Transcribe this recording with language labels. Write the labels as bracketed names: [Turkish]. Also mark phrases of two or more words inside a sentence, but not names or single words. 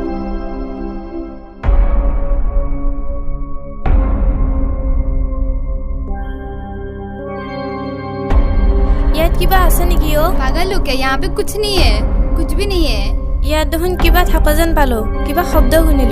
[Assamese] ইয়াত কিবা আছে নেকি অ [Hindi] पागल हो क्या यहाँ पे कुछ नहीं है कुछ भी नहीं है [Assamese] ইয়াত দেখোন কিবা থকা যেন পালোঁ কিবা শব্দ শুনিলোঁ